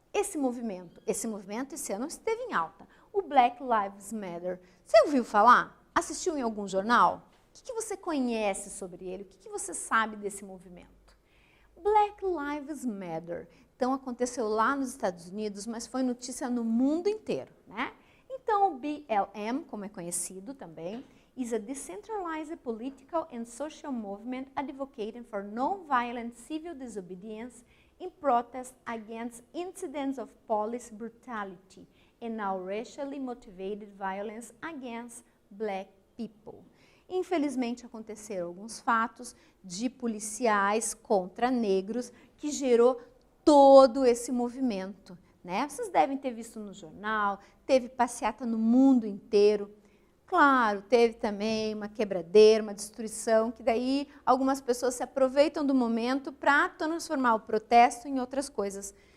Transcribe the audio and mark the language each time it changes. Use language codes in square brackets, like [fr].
[pt] Esse movimento esse ano esteve em alta, o Black Lives Matter. Você ouviu falar? Assistiu em algum jornal? O que você conhece sobre ele? O que você sabe desse movimento? Black Lives Matter. Então, aconteceu lá nos Estados Unidos, mas foi notícia no mundo inteiro, né? Então, o BLM, como é conhecido também, [en] is a decentralized political and social movement advocating for non-violent civil disobedience in protest against incidents of police brutality and now racially motivated violence against black people. [pt] Infelizmente, aconteceram alguns fatos de policiais contra negros que gerou todo esse movimento, né? Vocês devem ter visto no jornal, teve passeata no mundo inteiro. Claro, teve também uma quebradeira, uma destruição, que daí algumas pessoas se aproveitam do momento para transformar o protesto em outras coisas.